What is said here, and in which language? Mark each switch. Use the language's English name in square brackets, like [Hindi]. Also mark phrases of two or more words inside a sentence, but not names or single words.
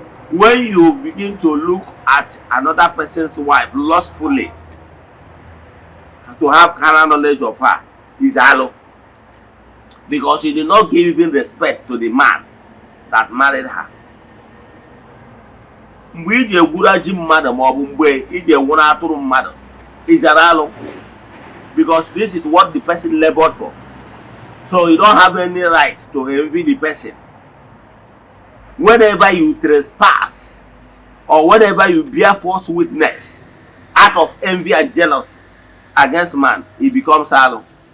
[English] When you begin to look at another person's wife lustfully, to have carnal knowledge of her, is alo. Because you did not give even respect to the man that married her. [Igbo] Mgbe ị ji egwuru ji mmadụ ma ọ bụ mgbe ị ji enwuru atụrụ mmadụ, [English] is an alo. Because this is what the person labored for. So you don't have any right to envy the person. Whenever you trespass or whenever you bear false witness out of envy and jealousy against man, it becomes alo.